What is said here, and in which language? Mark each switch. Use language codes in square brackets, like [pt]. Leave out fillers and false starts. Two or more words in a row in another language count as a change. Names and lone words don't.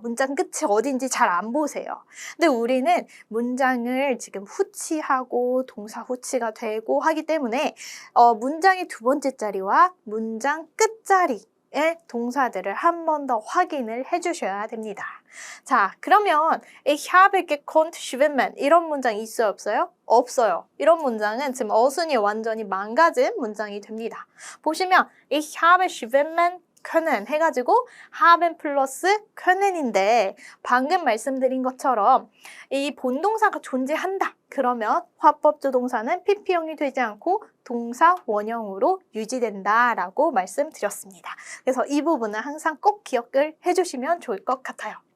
[ko] 문장 끝이 어딘지 잘 안 보세요. 근데 우리는 문장을 지금 후치하고 동사 후치가 되고 하기 때문에 문장의 두 번째 자리와 문장 끝자리 의 동사들을 한 번 더 확인을 해주셔야 됩니다. 자, 그러면 [de] Ich habe gekonnt schwimmen [ko] 이런 문장 있어요, 없어요? 없어요. 이런 문장은 지금 어순이 완전히 망가진 문장이 됩니다. 보시면 [de] Ich habe schwimmen können [ko] 해가지고 haben 플러스 können인데 방금 말씀드린 것처럼 이 본동사가 존재한다. 그러면 화법조동사는 PP형이 되지 않고 동사 원형으로 유지된다라고 말씀드렸습니다. 그래서 이 부분은 항상 꼭 기억을 해주시면 좋을 것 같아요.